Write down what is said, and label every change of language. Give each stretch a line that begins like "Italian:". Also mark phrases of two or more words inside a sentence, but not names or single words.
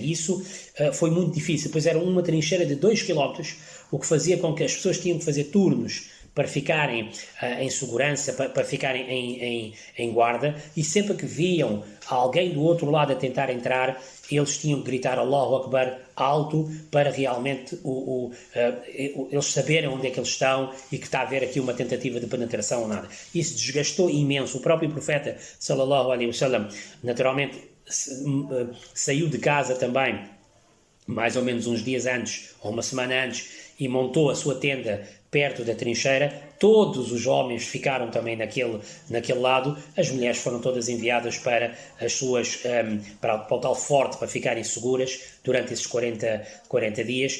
Portuguese: E isso foi muito difícil, pois era uma trincheira de 2 km, o que fazia com que as pessoas tinham que fazer turnos para ficarem em segurança, para ficarem em guarda, e sempre que viam alguém do outro lado a tentar entrar, eles tinham que gritar
Arabic: الله أكبر
Portuguese: alto para realmente eles saberem onde é que eles estão e que está a haver aqui uma tentativa de penetração ou nada. Isso desgastou imenso. O próprio profeta,
Arabic: صلى الله عليه وسلم,
Portuguese: naturalmente saiu de casa também, mais ou menos uns dias antes, ou uma semana antes, e montou a sua tenda perto da trincheira. Todos os homens ficaram também naquele lado, as mulheres foram todas enviadas para as suas, para o tal forte, para ficarem seguras durante esses 40 dias.